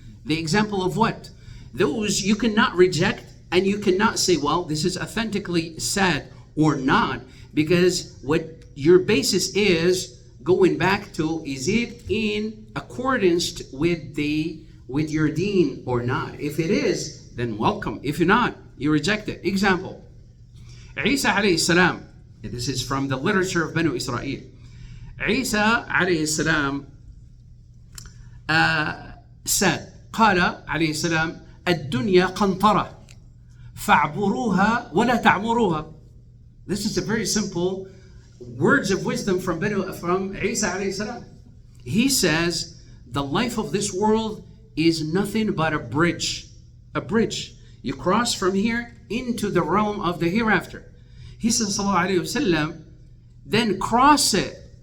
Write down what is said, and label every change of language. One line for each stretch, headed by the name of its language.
English: The example of what? Those you cannot reject and you cannot say, well, this is authentically said or not, because what your basis is going back to, is it in accordance with your deen or not? If it is, then welcome. If not, you reject it. Example, Isa alayhi salam. This is from the literature of Banu Israel. Isa alayhi salam said,
Arabic: قال عليه السلام الدنيا قنطرة فاعبروها ولا تعمروها.
English: This is a very simple words of wisdom from Isa alayhi salam. He says, the life of this world is nothing but a bridge. A bridge. You cross from here into the realm of the hereafter. He says, sallallahu alayhi wasallam, then cross it